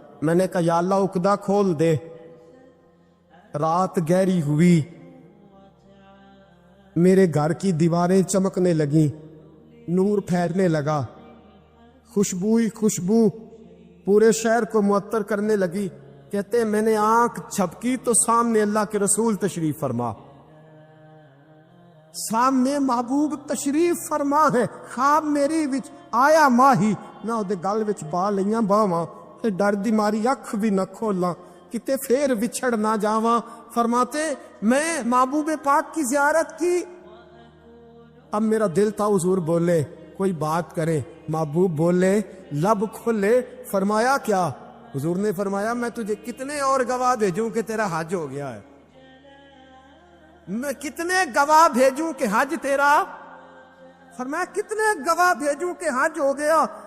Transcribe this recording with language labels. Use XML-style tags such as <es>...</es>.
<ur>میں نے کہا یا اللہ عقدہ کھول دے. رات گہری ہوئی, میرے گھر کی دیواریں چمکنے لگیں, نور پھیلنے لگا, خوشبو ہی خوشبو پورے شہر کو معطر کرنے لگی. کہتے ہیں میں نے آنکھ جھپکی تو سامنے اللہ کے رسول تشریف فرما, سامنے محبوب تشریف فرما ہے.</ur> <pa>خواب میری وچ آیا ماہی, نہ اودے گل وچ پا لئیاں باواں, تے ڈر دی ماری اکھ بھی نہ کھولاں, کتے پھر وچھڑ نہ جاواں.</pa> <ur>فرماتے میں محبوب پاک کی زیارت کی. اب میرا دل تھا حضور بولے, کوئی بات کرے. محبوب بولے, لب کھلے. فرمایا کیا. حضور نے فرمایا میں تجھے کتنے اور گواہ بھیجوں کہ تیرا حج ہو گیا ہے. میں کتنے گواہ بھیجوں کہ حج تیرا. فرمایا کتنے گواہ بھیجوں کہ حج ہو گیا.</ur>